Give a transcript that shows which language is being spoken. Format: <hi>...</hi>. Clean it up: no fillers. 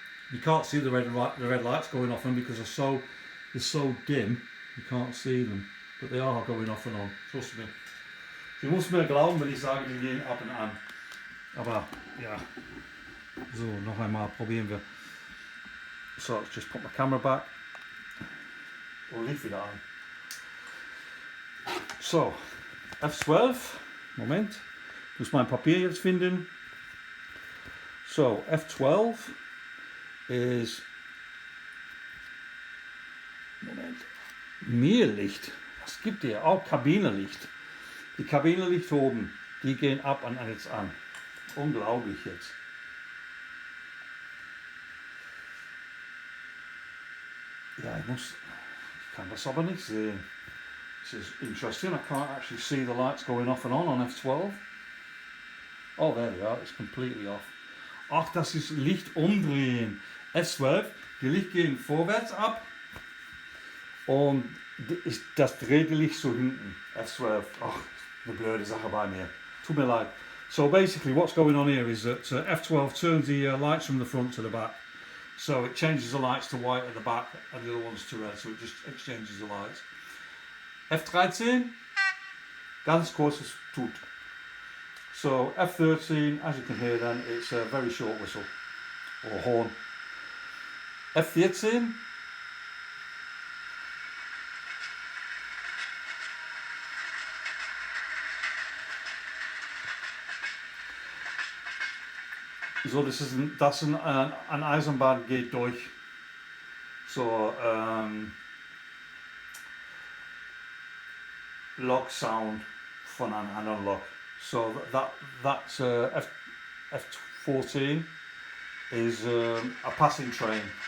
<en>You can't see the red lights going off and because they're so dim, you can't see them, but they are going off and on. Trust me.</en> <de>Sie muss mir glauben, wenn ich sage, die gehen ab und an. Aber ja, so noch einmal probieren wir.</de> <en>So, let's just put my camera back.</en> <de>Und Licht wieder an. So, F12. Moment, ich muss mein Papier jetzt finden. So, F12 ist, Moment, Mehrlicht. Was gibt hier? Auch Kabinenlicht. Die Kabinenlicht oben, die gehen ab und jetzt an. Unglaublich jetzt. Ja, ich kann das aber nicht sehen.</de> <en>This is interesting. I can't actually see the lights going off and on F12. Oh, there they are. It's completely off.</en> <de>Ach, das ist Licht umdrehen. F12, die Licht gehen vorwärts ab und das dreht die Licht so hinten. F12. Ach, eine blöde Sache bei mir. Tut mir leid.</de> <en>So basically what's going on here is that F12 turns the lights from the front to the back. So it changes the lights to white at the back and the other ones to red. So it just exchanges the lights.</en> <de>F13, ganz kurzes Tut.</de> <en>So F13, as you can hear then, it's a very short whistle or horn.</en> <de>F14, so das ist ein Eisenbahn geht durch. So log sound von einem anderen Log.</de> <en>So that's F14 is a passing train.</en>